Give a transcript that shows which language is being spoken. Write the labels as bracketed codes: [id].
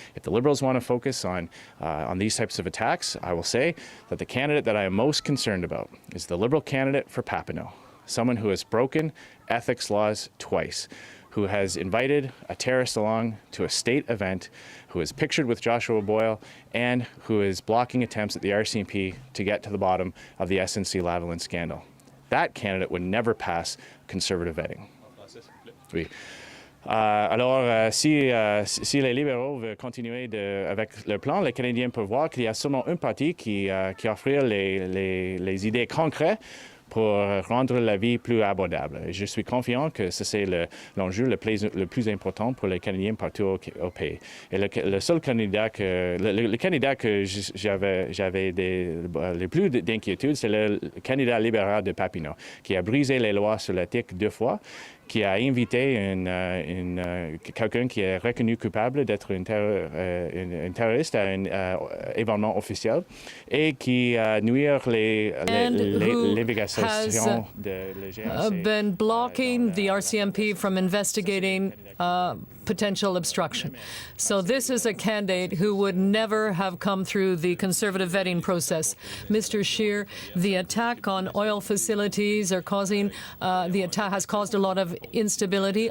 [en] If the Liberals want to focus on these types of attacks, I will say that the candidate that I am most concerned about is the Liberal candidate for Papineau, someone who has broken ethics laws twice, who has invited a terrorist along to a state event, who is pictured with Joshua Boyle, and who is blocking attempts at the RCMP to get to the bottom of the SNC-Lavalin scandal. That candidate would never pass Conservative vetting. [fr] Oui. Alors, si les libéraux veulent continuer avec le plan, les Canadiens peuvent voir qu'il y a seulement un parti qui offre les idées concrètes pour rendre la vie plus abordable. Et je suis confiant que c'est l'enjeu le plus important pour les Canadiens partout au pays. Et le seul candidat le candidat que j'avais le plus d'inquiétude, c'est le candidat libéral de Papineau, qui a brisé les lois sur l'éthique 2 fois, qui a invité quelqu'un qui est reconnu coupable d'être un terroriste à un événement officiel et qui a nuire l'investigation de [en] been blocking the RCMP from investigating potential obstruction. So this is a candidate who would never have come through the Conservative vetting process. Mr. Scheer, the attack on oil facilities are causing, the attack has caused a lot of instability.